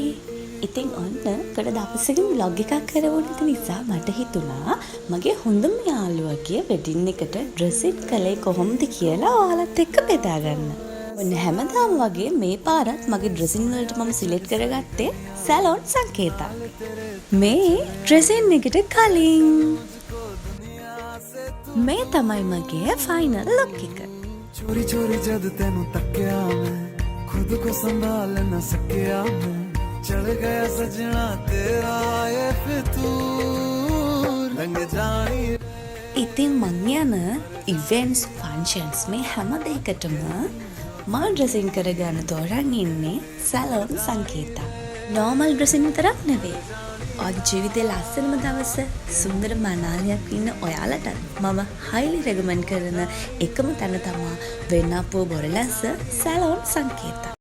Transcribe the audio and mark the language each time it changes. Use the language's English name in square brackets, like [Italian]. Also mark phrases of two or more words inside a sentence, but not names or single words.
[Sinhala] ඉතින් ඔන්න ගොඩ දවසකින් ව්ලොග් එකක් කරවන නිසා මට හිතුණා මගේ හොඳම යාළුවගේ වෙඩින් එකට ඩ්‍රෙසින් කළේ කොහොමද කියලා ඔයාලත් එක්ක බෙදා ගන්න. ඔන්න හැමදාම වගේ මේ පාරත් මගේ ඩ්‍රෙසින් වලට මම සිලෙක්ට් කරගත්තේ සැලොන් සංකේතක්. මේ ඩ්‍රෙසින් එකට කලින් මේ තමයි මගේ [English] final look [Sinhala] එක. [Punjabi] ਚੋਰੀ ਚੋਰੀ ਜਦ ਤੇਨੂੰ ਤੱਕਿਆ ਮੈਂ ਖੁਦ ਕੋ ਸੰਭਾਲ ਨਾ ਸਕਿਆ ਮੈਂ ਚੜ੍ਹ ਗਿਆ ਸਜਣਾ ਤੇਰਾ ਯੇ ਫ਼ਿਤੂਰ ਰੰਗ ਜਾਨੀ. [Sinhala] ඉතින් මං යන [English] events functions [Sinhala] මේ හැම දෙයකටම මම ඩ්‍රෙසින් කරගන්න තෝරන් ඉන්නේ සැලොන් සංකේතක්. [English] normal dressing [Sinhala] විතරක් නෙවෙයි. ඔයාගේ ජීවිතේ ලස්සනම දවස සුන්දර මනාලියක් ඉන්න ඔයාලට මම [English] highly recommend [Sinhala] කරන එකම තැන තමයි වෙන්නපුව බොරලැස්ස සැලොන් සංකේතක්.